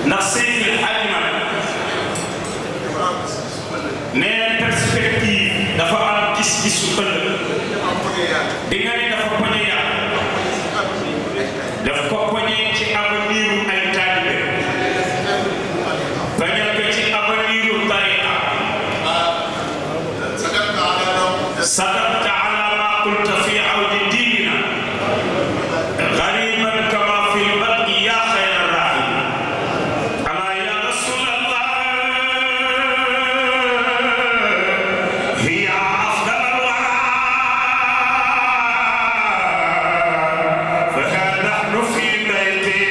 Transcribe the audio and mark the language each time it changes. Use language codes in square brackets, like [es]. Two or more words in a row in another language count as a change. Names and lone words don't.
[wo] ndax Seydi El Hadji Malick nee perspective dafa am gis-gisu ëllëg di nga ni dafa poñe yàlla daf ko poñe ci aveniru ay taalibe bañal ko ci aveniru tariqa [ar] صدقت على ما قلت في عودي ديننا غريبا كما في البرق يا خير الراحل أما يا رسول الله هي أفضل الورى فها نحن في بيت